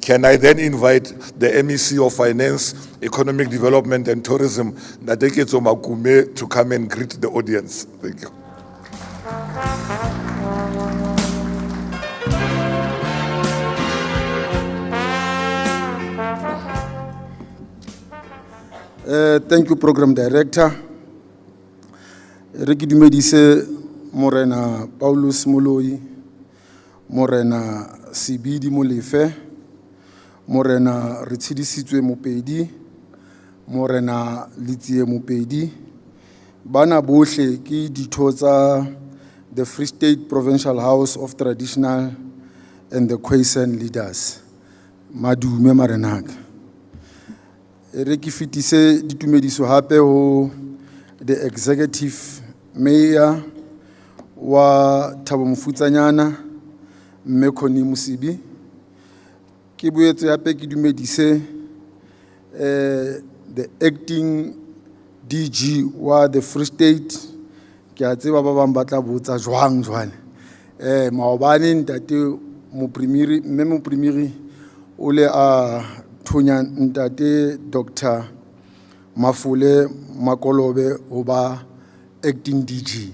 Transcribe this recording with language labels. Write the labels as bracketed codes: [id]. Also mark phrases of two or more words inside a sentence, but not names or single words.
[en] Can I then invite the MEC of Finance, Economic Development and Tourism, Nateketso Makume, to come and greet the audience? Thank you. Thank you, Program Director. [st] Re ke dumedise Morena Paulus Moloi, Morena Sibidi Molefe, Morena Ritshidisitswe Mopedi, Morena Litsie Mopedi, bana bohle ke ditho tsa [en] the Free State Provincial House of Traditional and the Khoisan leaders. [st] Madume marenaka. re ke fetise ditumediso hape ho [en] the executive mayor [st] wa Thabo Mofutsanyana, Mme Connie Musibi. Ke boetse hape ke dumedise [en] the acting DG [st] wa the Free State. Ke a tseba ba bang ba tla botsa jwang jwane. Maobane ntate mme mo primary o le a thonya ntate Dr. Mafule Makolobe ho ba [en] acting DG.